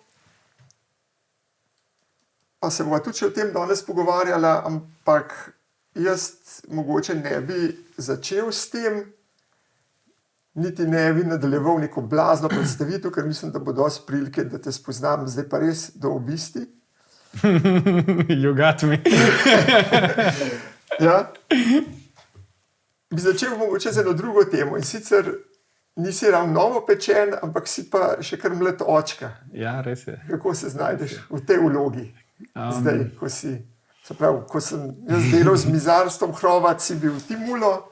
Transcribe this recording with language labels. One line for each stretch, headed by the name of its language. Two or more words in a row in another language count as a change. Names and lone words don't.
Slovenian: Pa se bova tudi še o tem danes pogovarjala, ampak jaz mogoče ne bi začel s tem, niti ne bi nadaljeval neko blazno predstavitev, ker mislim, da bo dosti prilike, da te spoznam zdaj pa res do obisti.
English: You got me.
Slovenian: Ja. Bi začel mogoče z eno drugo temo in sicer nisi ravno novo pečen, ampak si pa še kar mlad očka. Ja, res je. Kako se znajdeš v tej vlogi zdaj, ko si, se pravi, ko sem jaz delal z Mizarstvom Hrovat, si bil ti mulo,